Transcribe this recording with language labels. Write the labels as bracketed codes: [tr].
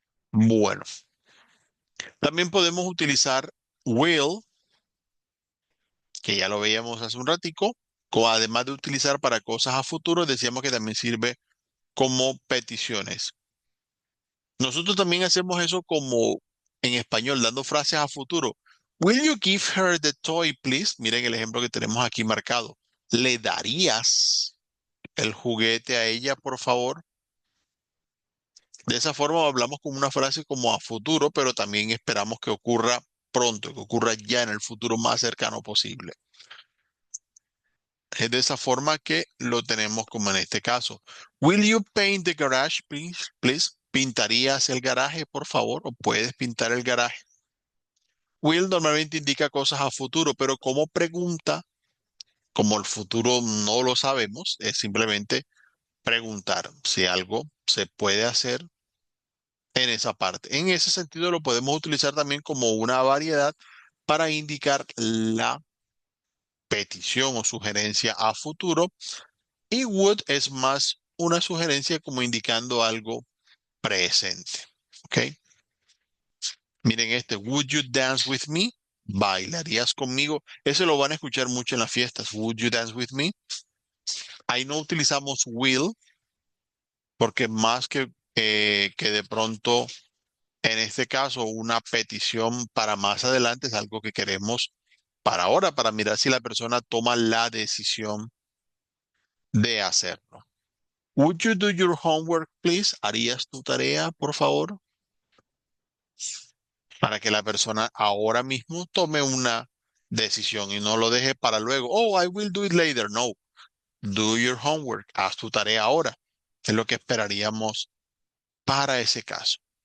[es] Bueno, también podemos utilizar will, que ya lo veíamos hace un ratico, además de utilizar para cosas a futuro, decíamos que también sirve como peticiones. Nosotros también hacemos eso como en español, dando frases a futuro. [en] Will you give her the toy, please? [es] Miren el ejemplo que tenemos aquí marcado. ¿Le darías el juguete a ella, por favor? De esa forma hablamos como una frase como a futuro, pero también esperamos que ocurra pronto, que ocurra ya en el futuro más cercano posible. Es de esa forma que lo tenemos como en este caso. [en] Will you paint the garage, please? Please. [es] ¿Pintarías el garaje, por favor? ¿O puedes pintar el garaje? Will normalmente indica cosas a futuro, pero como pregunta, como el futuro no lo sabemos, es simplemente preguntar si algo se puede hacer en esa parte. En ese sentido lo podemos utilizar también como una variedad para indicar la petición o sugerencia a futuro. Y would es más una sugerencia como indicando algo presente. ¿Ok? Miren este, [en] would you dance with me? [es] ¿Bailarías conmigo? Eso lo van a escuchar mucho en las fiestas. [en] Would you dance with me? [es] Ahí no utilizamos will porque más que de pronto, en este caso, una petición para más adelante es algo que queremos para ahora, para mirar si la persona toma la decisión de hacerlo. [en] Would you do your homework, please? [es] ¿Harías tu tarea, por favor? Para que la persona ahora mismo tome una decisión y no lo deje para luego. [en] Oh, I will do it later. No, do your homework. [es] Haz tu tarea ahora. Es lo que esperaríamos para ese caso.